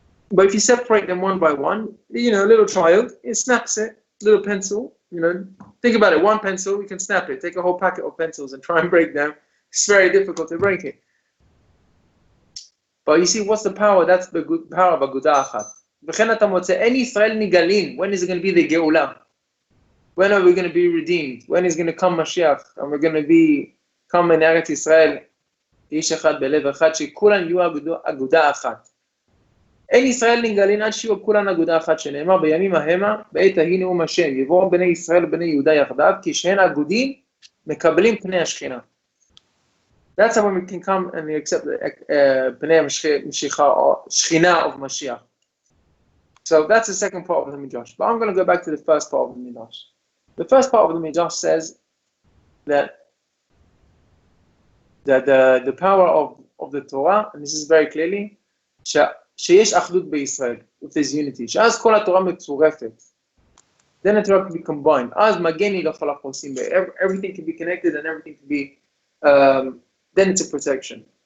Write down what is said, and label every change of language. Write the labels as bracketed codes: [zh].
[en] But if you separate them one by one, a little child, it snaps it, little pencil, think about it, one pencil, you can snap it. Take a whole packet of pencils and try and break them. It's very difficult to break it. But you see, what's the power? That's the good power of Aguda Achat. [he] V'chen אתה מוצא, אין ישראל ניגלים. [en] When is it going to be the Geulah? When are we going to be redeemed? When is going to come Mashiach? And we're going to come in Eretz Yisrael, [he] איש אחד בלב אחד, שכולן יהיו אגודה אחת. אין ישראל נגלין עד שיהיו כולן אגודה אחת, שנאמר בימים המה, בעת ההיא נאום השם, יבואו בני ישראל ובני יהודה יחדיו, כי שהן אגודים מקבלים פני השכינה. [en] That's how we can come and accept פני המשיכה, or שכינה of Mashiach. So that's the second part of the Midrash. But I'm going to go back to the first part of the Midrash. The first part of the Midrash says that the power of the Torah, and this is very clearly, [he] שיש אחדות בישראל, [en] if there's unity, [he] שאז כל התורה מצורפת, [en] then the Torah can be combined, [he] אז מגני לכל החוסים, [en] everything can be connected and everything can be, then it's a protection.